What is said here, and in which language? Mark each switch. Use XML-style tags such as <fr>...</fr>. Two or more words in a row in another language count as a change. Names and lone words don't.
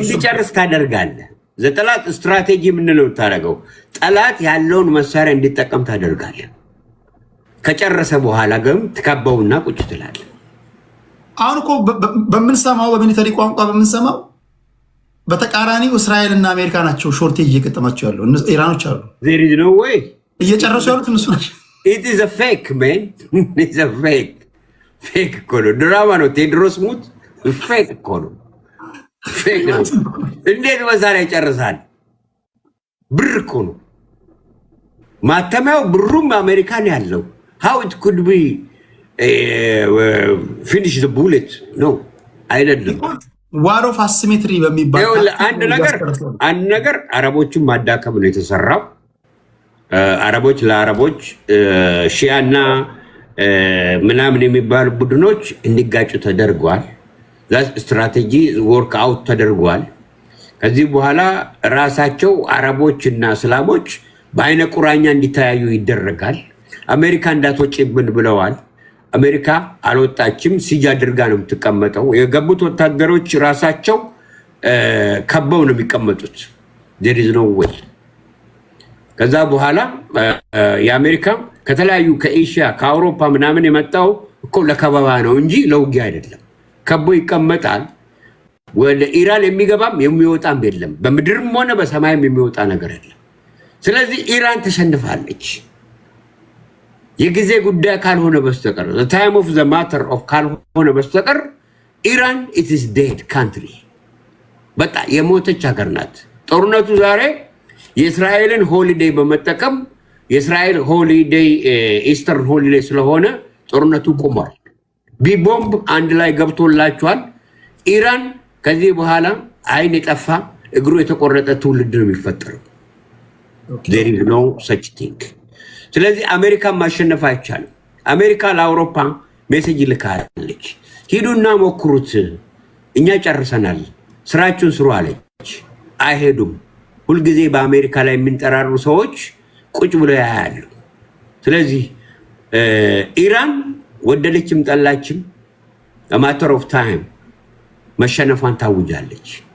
<am>እንዲጨርስ ታደርጋለህ። ዘጠላት ስትራቴጂ የምንለው ታደርገው ጠላት ያለውን መሳሪያ እንዲጠቀም ታደርጋለህ። ከጨረሰ በኋላ ግን ትከበውና ቁጭ ትላለህ። አሁን እኮ በምንሰማው በሚሊተሪ ቋንቋ በምንሰማው በተቃራኒው እስራኤልና አሜሪካ ናቸው ሾርቴጅ እየገጠማቸው ያለው። ኢራኖች አሉ</am> <en>there is no way</en> <am>እየጨረሱ ያሉት እነሱ ናቸው።</am> <en>it is a fake man it's a fake</en> <am>እኮ ነው። ድራማ ነው። ቴድሮስ ሙት ፌክ እኮ ነው። ፌክ ነው። እንዴት መሳሪያ ይጨርሳል? ብር እኮ ነው ማተሚያው። ብሩም አሜሪካን ያለው</am> <en>how it could be finish the bullet no አይደለም። war of asymmetry በሚባል</en> <am>አንድ ነገር አረቦችን ማዳከም ነው የተሰራው። አረቦች ለአረቦች ሺያና ምናምን የሚባሉ ቡድኖች እንዲጋጩ ተደርጓል።</am> <en>strategy work out</en> <am>ተደርጓል። ከዚህ በኋላ ራሳቸው አረቦች እና እስላሞች በአይነ ቁራኛ እንዲተያዩ ይደረጋል። አሜሪካ እንዳትወጪብን ብለዋል። አሜሪካ አልወጣችም። ሲጅ አድርጋ ነው የምትቀመጠው። የገቡት ወታደሮች ራሳቸው ከበው ነው የሚቀመጡት።</am> <en>there is no way።</en> <am>ከዛ በኋላ የአሜሪካ ከተለያዩ ከኤሽያ ከአውሮፓ ምናምን የመጣው እኮ ለከበባ ነው እንጂ ለውጊያ አይደለም። ከቦ ይቀመጣል። ወደ ኢራን የሚገባም የሚወጣም የለም። በምድርም ሆነ በሰማይም የሚወጣ ነገር የለም። ስለዚህ ኢራን ተሸንፋለች። የጊዜ ጉዳይ ካልሆነ በስተቀር</am> <en>the time of the matter of</en> <am>ካልሆነ በስተቀር ኢራን</am> <en>it is dead country</en> <am>በጣም የሞተች ሀገር ናት። ጦርነቱ ዛሬ የእስራኤልን ሆሊዴይ በመጠቀም የእስራኤል ሆሊዴይ</am> <en>Eastern holiday</en> <am>ስለሆነ ጦርነቱ ቆሟል። ቢቦምብ አንድ ላይ ገብቶላቸዋል። ኢራን ከዚህ በኋላ አይን የጠፋ እግሩ የተቆረጠ ትውልድ ነው የሚፈጠረው።</am> <en>there is no such thing።</en> <am>ስለዚህ አሜሪካን ማሸነፍ አይቻልም። አሜሪካ ለአውሮፓ ሜሴጅ ልካለች፣ ሂዱና ሞክሩት፣ እኛ ጨርሰናል፣ ስራችሁን ስሩ አለች። አይሄዱም። ሁልጊዜ በአሜሪካ ላይ የሚንጠራሩ ሰዎች ቁጭ ብለው ያያሉ። ስለዚህ ኢራን ወደደችም ጠላችም</am> <en>matter of time</en> <am>መሸነፏን ታውጃለች።</am>